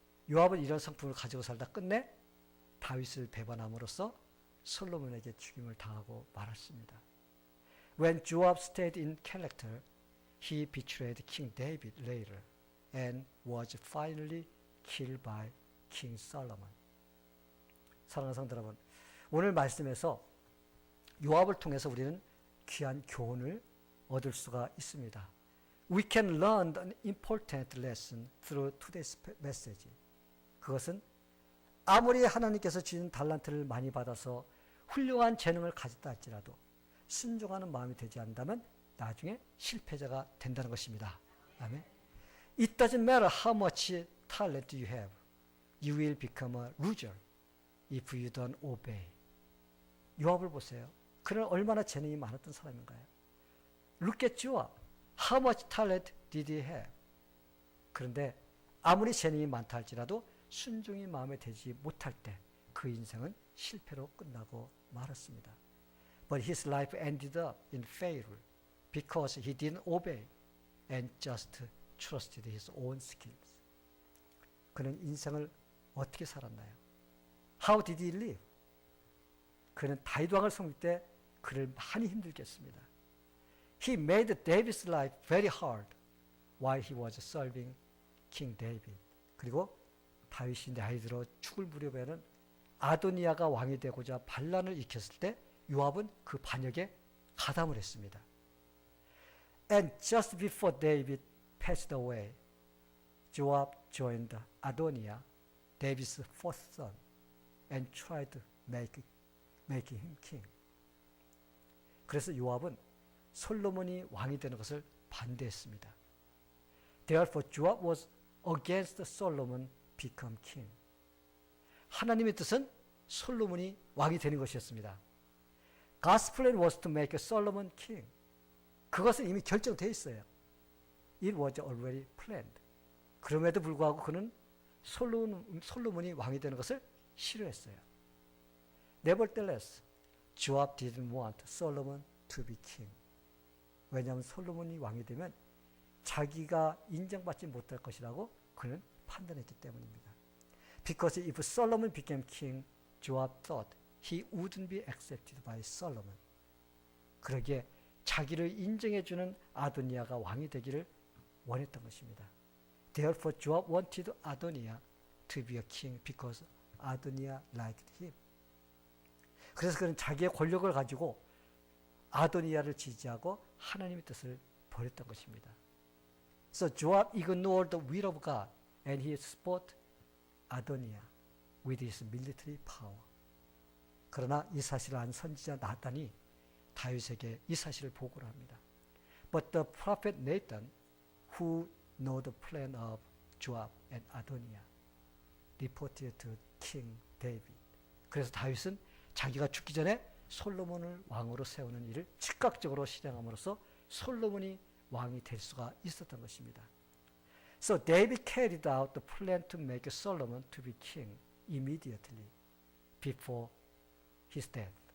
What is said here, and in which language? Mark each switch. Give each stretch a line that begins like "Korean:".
Korean: 요압은 이런 성품을 가지고 살다 끝내 다윗을 배반함으로써 솔로몬에게 죽임을 당하고 말았습니다.
English: When Joab stayed in character, he betrayed King David later and was finally killed by King Solomon.
Korean: 사랑하는 성도 여러분, 오늘 말씀에서 요압을 통해서 우리는 귀한 교훈을 얻을 수가 있습니다.
English: We can learn an important lesson through today's message.
Korean: 그것은 아무리 하나님께서 주신 달란트를 많이 받아서 훌륭한 재능을 가졌다 할지라도 순종하는 마음이 되지 않는다면 나중에 실패자가 된다는 것입니다. 아멘.
English: It doesn't matter how much talent you have. You will become a loser if you don't obey.
Korean: 요압을 보세요. 그는 얼마나 재능이 많았던 사람인가요?
English: Look at Joab. How much talent did he have?
Korean: 그런데 아무리 재능이 많다 할지라도 순종이 마음에 들지 못할 때 그 인생은 실패로 끝나고 말았습니다.
English: But his life ended up in failure because he didn't obey and just trusted his own skills.
Korean: 그는 인생을 어떻게 살았나요?
English: How did he live?
Korean: 그는 다윗 왕을 섬길 때 그를 많이 힘들게 했습니다.
English: He made David's life very hard while he was serving King David.
Korean: 그리고 다윗이 나이 들어 죽을 무렵에는 아도니아가 왕이 되고자 반란을 일으켰을 때 요압은 그 반역에 가담을 했습니다.
English: And just before David passed away, Joab joined Adoniah, David's fourth son, and tried to make him king.
Korean: 그래서 요압은 솔로몬이 왕이 되는 것을 반대했습니다.
English: Therefore Joab was against Solomon become king.
Korean: 하나님의 뜻은 솔로몬이 왕이 되는 것이었습니다.
English: God's plan was to make Solomon king.
Korean: 그것은 이미 결정되어 있어요.
English: It was already planned.
Korean: 그럼에도 불구하고 그는 솔로몬이 왕이 되는 것을 싫어했어요.
English: Nevertheless, Joab didn't want Solomon to be king.
Korean: 왜냐하면 솔로몬이 왕이 되면 자기가 인정받지 못할 것이라고 그는 판단했기 때문입니다.
English: Because if Solomon became king, Joab thought he wouldn't be accepted by Solomon.
Korean: 그러기에 자기를 인정해주는 아도니아가 왕이 되기를 원했던 것입니다.
English: Therefore, Joab wanted Adoniah to be a king because Adoniah liked him.
Korean: 그래서 그는 자기의 권력을 가지고 아도니아를 지지하고 하나님의 뜻을 버렸던 것입니다.
English: So Joab ignored the will of God and he support Adoniah with his military power.
Korean: 그러나 이 사실을 안 선지자 나단이 다윗에게 이 사실을 보고를 합니다.
English: But the prophet Nathan, who know the plan of Joab and Adoniah, reported to King David.
Korean: 그래서 다윗은 자기가 죽기 전에 솔로몬을 왕으로 세우는 일을 즉각적으로 실행함으로써 솔로몬이 왕이 될 수가 있었던 것입니다.
English: So David carried out the plan to make Solomon to be king immediately before his death.